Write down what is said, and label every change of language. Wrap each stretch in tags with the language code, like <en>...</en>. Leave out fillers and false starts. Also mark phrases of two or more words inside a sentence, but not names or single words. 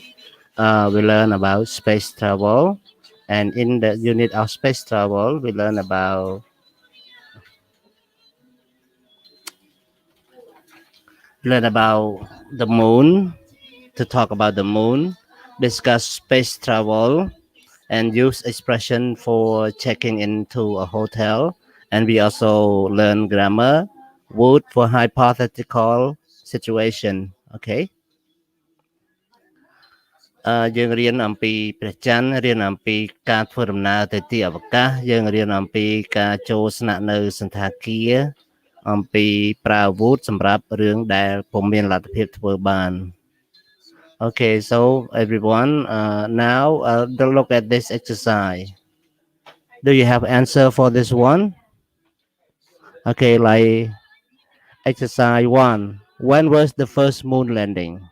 <en>We learn about space travel, and in the unit of space travel, we learn about the moon. To talk about the moon, discuss space travel, and use expression for checking into a hotel. And we also learn grammar, would for hypothetical situation.</en> <km>Okay. យើងរៀនអំពីព្រះច័ន្ទរៀនអំពីការធ្វើដំណើរទៅទីអវកាសយើងរៀនអំពីការចូលស្នាក់នៅសន្តាគារអំពីប្រើអាវុធសម្រាប់រឿងដែលពុំមានលទ្ធភាពធ្វើបាន</km> <en>Okay, so everyone, now look at this exercise. Do you have answer for this one? Okay, like exercise 1. When was the first moon landing?</en>